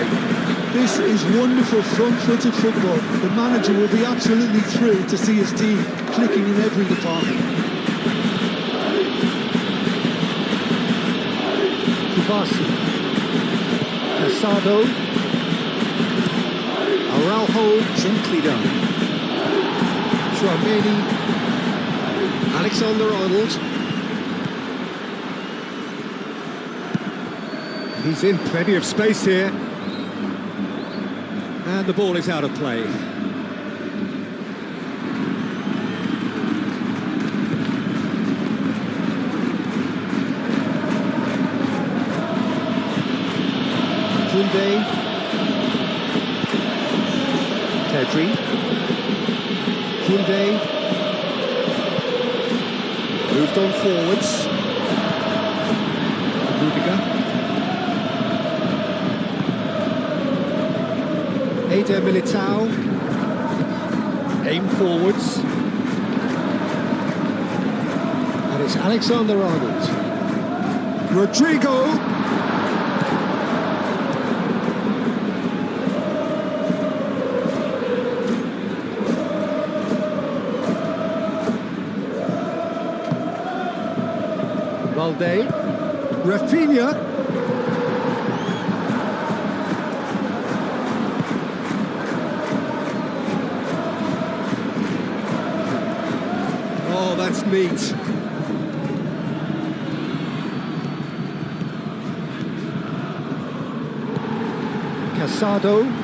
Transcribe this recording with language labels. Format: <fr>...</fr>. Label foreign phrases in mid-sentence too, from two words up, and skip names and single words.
<en>This is wonderful front-footed football. The manager will be absolutely thrilled to see his team clicking in every department. Kubasi. Casado. Araujo, gently done. Chouameni. Alexander-Arnold. He's in plenty of space here. And the ball is out of play. Koundé. Pedri. Koundé. Moved on forwards. Rudiger. Eder Militao. Aim forwards. And it's Alexander-Arnold. Rodrigo. Balde. Rafinha. Oh, that's neat. Casado.</en>